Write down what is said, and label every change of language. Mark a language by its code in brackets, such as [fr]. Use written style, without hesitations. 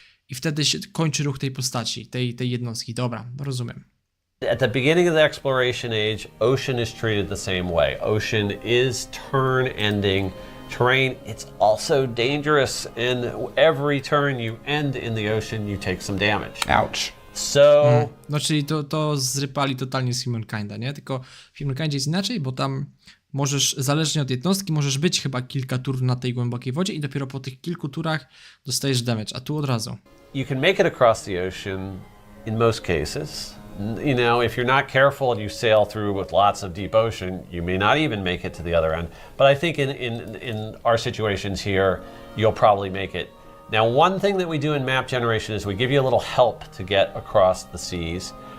[pl] I wtedy się kończy ruch tej postaci, tej jednostki, dobra, rozumiem. [en] At the beginning of the exploration age, ocean is treated the same way. Ocean is turn-ending terrain. It's also dangerous, and every turn you end in the ocean, you take some damage. Ouch. So... [pl] No czyli to zrypali totalnie z Humankinda, nie? Tylko w Humankindzie jest inaczej, bo tam możesz, zależnie od jednostki, możesz być chyba kilka tur na tej głębokiej wodzie i dopiero po tych kilku turach dostajesz damage, a tu od razu. [en] You can make it across the ocean in most cases. You know, if you're not careful and you sail through with lots of deep ocean, you may not even make it to the other end. But I think in our situations here, you'll probably make it. Now, one thing that we do in map generation is we give you a little help to get across the seas.